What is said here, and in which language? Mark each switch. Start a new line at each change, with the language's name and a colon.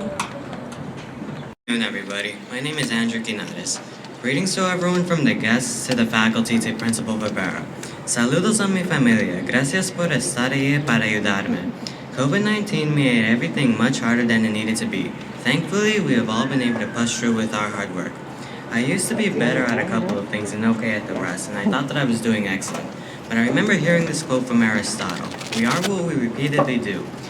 English: Good afternoon, everybody. My name is Andrew Quinares. Greetings to everyone from the guests to the faculty to Principal Barbera.
Spanish: Saludos a mi familia. Gracias por estar ahí para ayudarme.
English: COVID-19 made everything much harder than it needed to be. Thankfully, we have all been able to push through with our hard work. I used to be better at a couple of things and okay at the rest, and I thought that I was doing excellent. But I remember hearing this quote from Aristotle: "We are what we repeatedly do."